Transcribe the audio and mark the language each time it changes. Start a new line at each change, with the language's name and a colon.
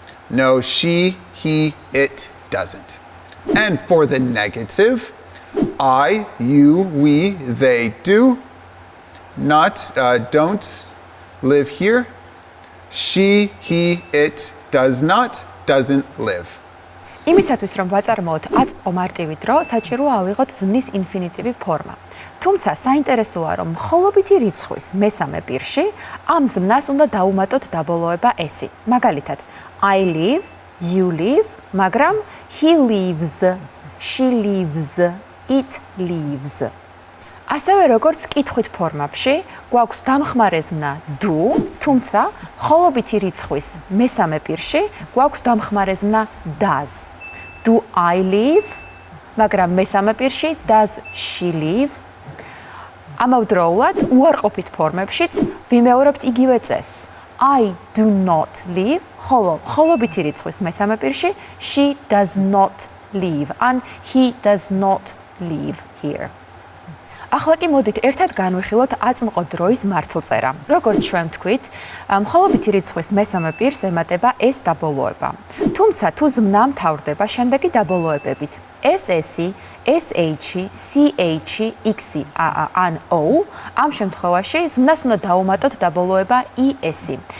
English: No, she, he, it doesn't. And for the negative, I, you, we, they do. Not, don't live here. She, he, it does not, doesn't live.
Georgian: იმისათვის რომ ვაწარმოოთ აწმყო მარტივი დრო, საჭიროა ავიღოთ ზმნის ინფინიტივი ფორმა. თუმცა საინტერესოა რომ მხოლობითი რიცხვის მესამე პირში ამ ზმნას უნდა დაუმატოთ დაბოლოება ესი.
English: მაგალითად, I live, you live, მაგრამ he lives, she lives, it lives.
Georgian: ასევე როგორც კითხვით ფორმებში, გვაქვს დამხმარე ზმნა do, თუმცა მხოლობითი რიცხვის მესამე პირში გვაქვს დამხმარე ზმნა does.
English: Do I live?
Georgian: მაგრამ მესამე პირში
English: does she live?
Georgian: ამავდროულად უარყოფით ფორმებშიც ვიმეორებთ იგივე წესს.
English: I do not live,
Georgian: ხოლო მხოლობითი რიცხვის მესამე პირში
English: she does not live and he does not live here.
Georgian: ახლა კი მოდით ერთად განვიხილოთ აწმყო დროის მართლწერა. როგორც ჩვენ ვთქვით, მხოლობითი რიცხვის მესამე პირს ემატება ეს დაბოლოება. თუმცა თუ ზმნა მთავრდება შემდეგი დაბოლოებებით SS-ი, SH-ი, CH-ი, X-ი, ან O, ამ შემთხვევაში ზმნას უნდა დავუმატოთ დაბოლოება ES-ი.